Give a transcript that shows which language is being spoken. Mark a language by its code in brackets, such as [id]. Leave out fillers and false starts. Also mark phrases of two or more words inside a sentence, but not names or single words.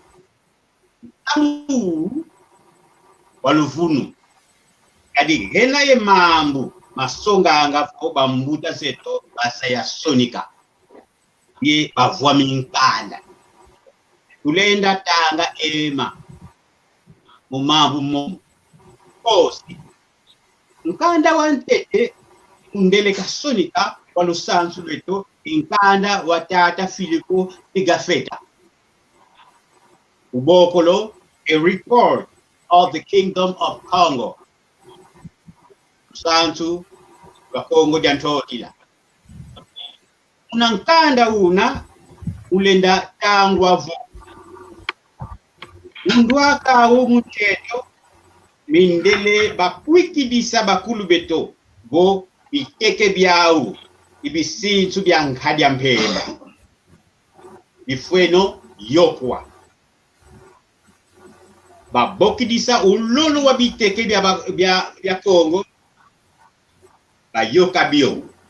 [kg] amu waluvunu kadi hena ye mambu masonga angafo bambuta seto basaya sonika ye bavwa minkanda tulenda tanga ema mumambu mo kosi nkanda wantete undele kasonika walusansu leto inkanda watata Filipo Igafeta ubokolo a report of the Kingdom of Congo sansu wa Kongo jantotila unankanda una ulenda tangwa vo undwaka umucheto mindele bakwikidisa bakulu beto bo biteke byau ibisinsu byankadya mpenda bifweno yokwa babokidisa ulolo wa biteke bya Kongo bayoka bio